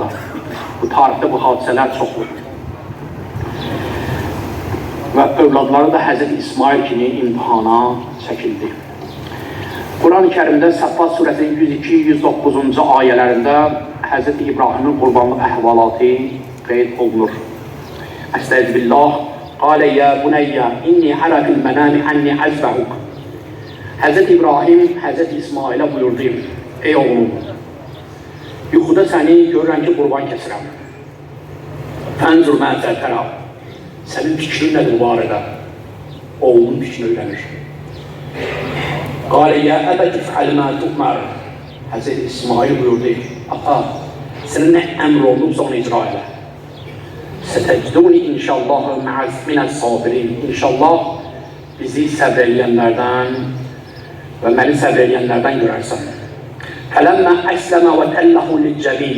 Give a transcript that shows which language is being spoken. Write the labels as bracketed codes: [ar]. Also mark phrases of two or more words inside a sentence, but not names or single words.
[az] Bu tarixdə bu hadisələr çoxdur. Və övladları da Həzrəti İsmail kimi imtihana çəkildi. Quran-ı Kərimdə Səffat surəsinin 102-109-cu ayələrində Həzrəti İbrahimin qurbanlıq əhvalatı qeyd olunur. Əstəğfirullah. [ar] قال يا بني إني أرى في المنام أني أذبحك. [az] Həzrəti İbrahim, Həzrəti İsmailə buyurdu: Ey oğlum, yuxuda səni görürəm ki, qurban kəsirəm. [ar] فانظر ماذا ترى. [az] Sənin fikrin nədir bu barədə? Oğlunun fikrini öyrənir. [ar] قال يا أبت افعل ما تؤمر. [az] Həzrəti İsmail buyurdu: Ata, sənə nə əmr olunubsa onu icra elə. [ar] ستجدني إن شاء الله من الصابرين. [az] İnşallah bizi səbr eləyənlərdən və məni səbr eləyənlərdən görərsən. [ar] فلما أسلما وتله للجبين.